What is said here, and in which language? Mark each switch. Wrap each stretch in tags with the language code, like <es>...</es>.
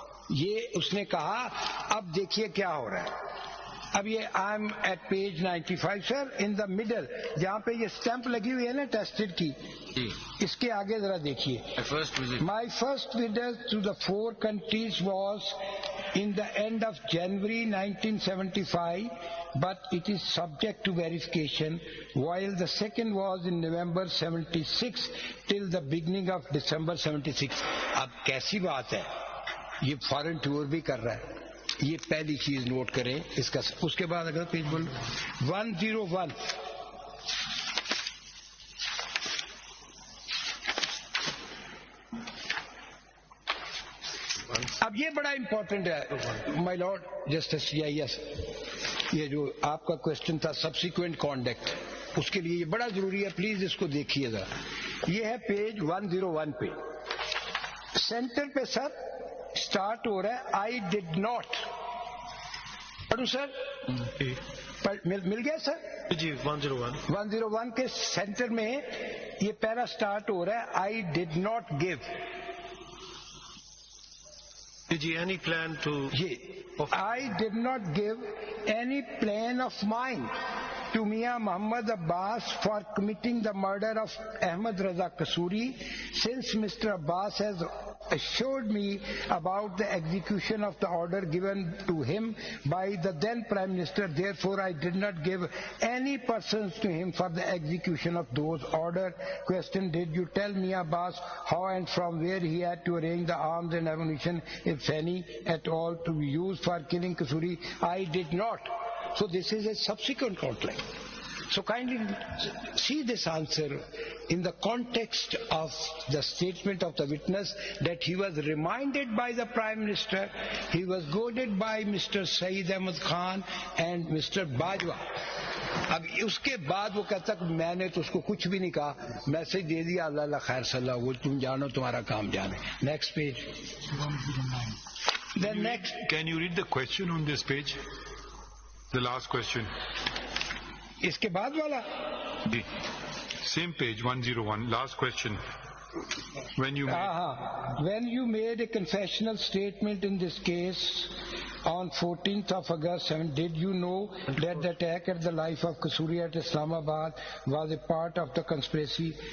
<ur>یہ اس نے کہا. اب دیکھیے کیا ہو رہا ہے. اب یہ I am at page 95 sir.</ur> <en>in the middle</en> <ur>جہاں پہ یہ اسٹیمپ لگی ہوئی ہے نا ٹیسٹڈ کی, اس کے آگے ذرا دیکھیے.</ur> <en>My first visit to the 4 countries was in the end of January 1975, but it is subject to verification, while the second was in November 76 till the beginning of December 76.</en> <ur>اب کیسی بات ہے, یہ فارن ٹور بھی کر رہا ہے. یہ پہلی چیز نوٹ کریں اس کا. اس کے بعد اگر پیج بول 101. اب یہ بڑا امپورٹنٹ ہے مائی لارڈ جسٹس CIS. یہ جو آپ کا کوشچن تھا سبسیکوینٹ کانڈکٹ, اس کے لیے یہ بڑا ضروری ہے. پلیز اس کو دیکھیے گا. یہ ہے پیج 101 پہ. سینٹر پہ سر اسٹارٹ ہو رہا ہے</ur> <en>I did not.</en> <ur>پڑھوں سر؟ مل گیا سر جی. 101 کے سینٹر میں یہ پہلا اسٹارٹ ہو رہا ہے</ur> <en>I did not give. Any plan to? I did not give any plan of mine to Mia Muhammad Abbas for committing the murder of Ahmad Raza Kasuri, since Mr. Abbas has assured me about the execution of the order given to him by the then Prime Minister. Therefore, I did not give any persons to him for the execution of those orders. Question: did you tell Mia Abbas how and from where he had to arrange the arms and ammunition, if any at all, to be used for killing Kasuri? I did not. So this is a subsequent conflict. So kindly see this answer in the context of the statement of the witness that he was reminded by the Prime Minister, he was goaded by Mr. Saeed Ahmed Khan and Mr. Bajwa.</en> <ur>اب اس کے بعد وہ کہتا کہ میں نے تو اس کو کچھ بھی نہیں کہا, میسج دے دیا اللہ اللہ خیر صلی اللہ, وہ تم جانو تمہارا کام جانے.</ur> <en>Next page. Then next. Can you read the question on this page? The last question.</en> <ur>اس کے بعد والا</ur> <en>جی same page 101 last question. When you made a confessional statement in this case on 14th of August 7, did you know that the attack at the life of Kasuri at Islamabad was a part of the conspiracy?</en>